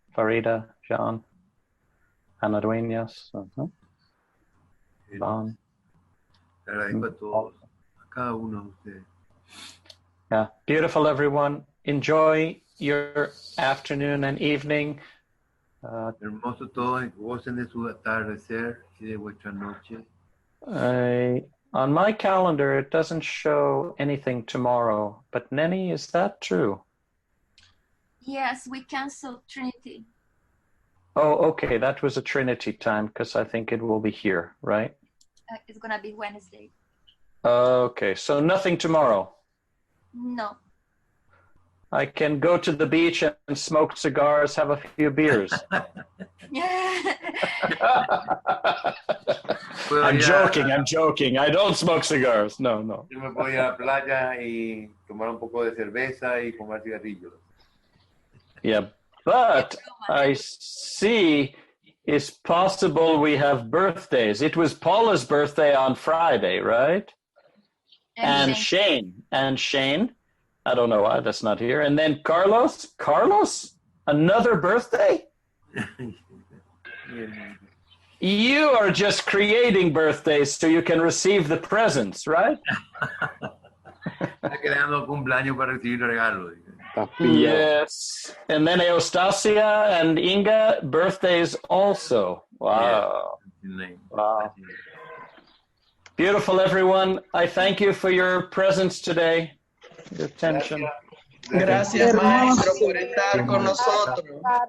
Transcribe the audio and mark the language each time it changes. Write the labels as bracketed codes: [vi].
[en] Farida, Jean, Ana Dueñas, Don. [es] Le agradezco a todos, a cada uno de ustedes. [en] Yeah, beautiful, everyone. Enjoy your afternoon and evening. [es] Hermoso todos, gocen de su atardecer y de vuestra noche. [en] On my calendar, it doesn't show anything tomorrow. But Nenny, is that true? Yes, we canceled Trinity. Oh, okay. That was a Trinity time because I think it will be here, right? It's gonna be Wednesday. Okay, so nothing tomorrow. No. I can go to the beach and smoke cigars, have a few beers. I'm joking. I don't smoke cigars. No. [es] Yo me voy a la playa y tomar un poco de cerveza y fumar cigarrillos. [en] Yeah, but I see it's possible we have birthdays. It was Paula's birthday on Friday, right? And Shane. I don't know why that's not here. And then Carlos, another birthday? You are just creating birthdays so you can receive the presents, right? [es] Está creando cumpleaños para recibir regalos. [en] Yes. And then Eustacia and Inga, birthdays also. Wow. Yeah. Wow. Beautiful, everyone. I thank you for your presence today. Your attention. [es] Gracias, maestro, por estar con nosotros.